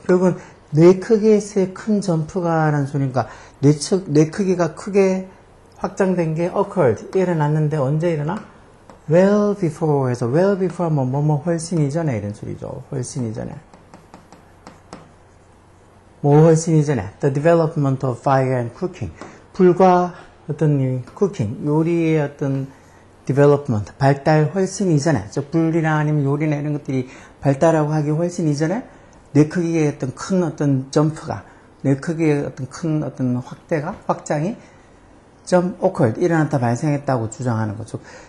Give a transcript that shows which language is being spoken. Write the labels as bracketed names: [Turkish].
[Korean] 결국은 뇌 크기에서의 큰 점프가 라는 소리니까 뇌 크기가 크게 확장된 게 occurred. 일어났는데 언제 일어나? [English] Well before [Korean] 해서 well before 뭐 훨씬 이전에 이런 소리죠. 훨씬 이전에. 뭐 훨씬 이전에. [English] The development of fire and cooking. [Korean] 불과 어떤 이 쿠킹, 요리의 어떤 development, 발달 훨씬 이전에, 불이나 아니면 요리나 이런 것들이 발달하고 하기 훨씬 이전에 뇌 크기의 어떤 큰 어떤 점프가, 뇌 크기의 어떤 큰 어떤 확장이 좀 occurred, 일어났다 발생했다고 주장하는 거죠.